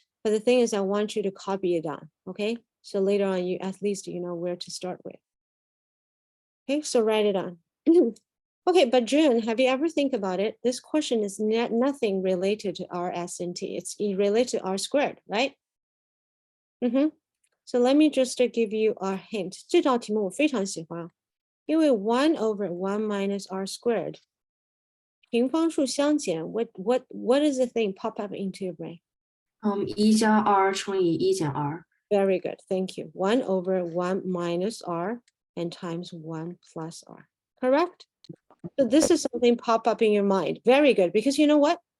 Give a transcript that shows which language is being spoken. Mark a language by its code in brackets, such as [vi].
[en] But the thing is, I want you to copy it down, okay? So later on, you at least you know where to start with. Okay, so write it on. Okay, but June, have you ever think about it? This question is nothing related to R, S, and T. It's related to R squared, right? So let me just give you a hint. [zh] 这道题目我非常喜欢，因为 [en] 1 over 1 minus R squared. [zh] 平方数相减, [en] what is the thing pop up into your brain? [zh] 1加 R 乘以1减 R. [en] Very good, thank you. 1 over 1 minus R and times 1 plus R, correct? So this is something pop up in your mind. Very good, because you know what?